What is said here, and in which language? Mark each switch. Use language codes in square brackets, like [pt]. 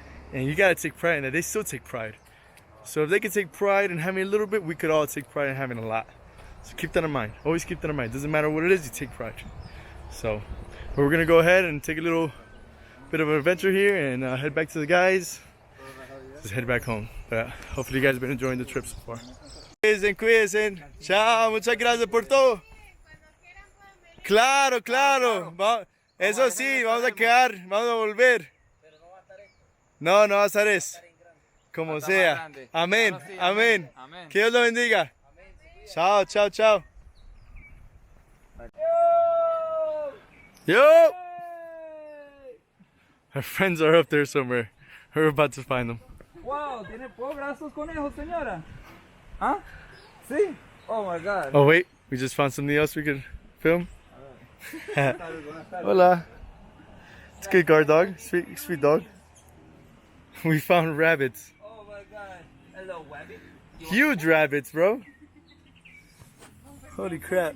[en] And you gotta take pride in that. They still take pride. So if they can take pride in having a little bit, we could all take pride in having a lot. So keep that in mind. Always keep that in mind. Doesn't matter what it is, you take pride. So, but we're gonna go ahead and take a little bit of an adventure here and head back to the guys. Just head back home. But hopefully you guys have been enjoying the trip so far. [es] Cuídense. Chao, muchas gracias por todo. Claro, claro. Eso sí, vamos a quedar, vamos a volver. No va a estar eso. Como sea. Amén, amén. Que Dios lo bendiga. Chao, chao, chao. [en] Yo! Our friends are up there somewhere. We're about to find them. [es] Wow, ¿puedo grabar estos conejos, señora? ¿Ah? ¿Sí? [en] Oh my God. Oh wait, we just found something else we could film. Hola. It's a good guard dog, sweet dog. We found rabbits. Oh my God. Hello, rabbit. Huge rabbits, bro. Holy crap.